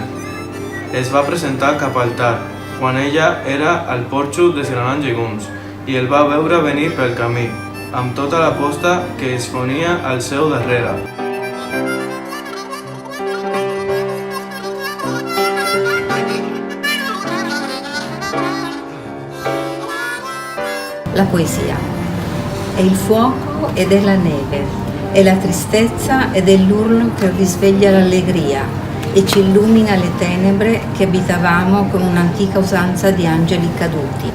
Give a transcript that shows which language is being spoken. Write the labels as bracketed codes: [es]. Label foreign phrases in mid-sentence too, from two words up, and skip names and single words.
[ca] Es va presentar cap al tard, quan ella era al porxo desgranant llegums, i el va veure venir pel camí, amb tota la posta que es fonia al seu darrere. La poesia. [it] È il fuoco ed è la neve, è la tristezza ed è l'urlo che risveglia l'allegria e ci illumina le tenebre che abitavamo con un'antica usanza di angeli caduti.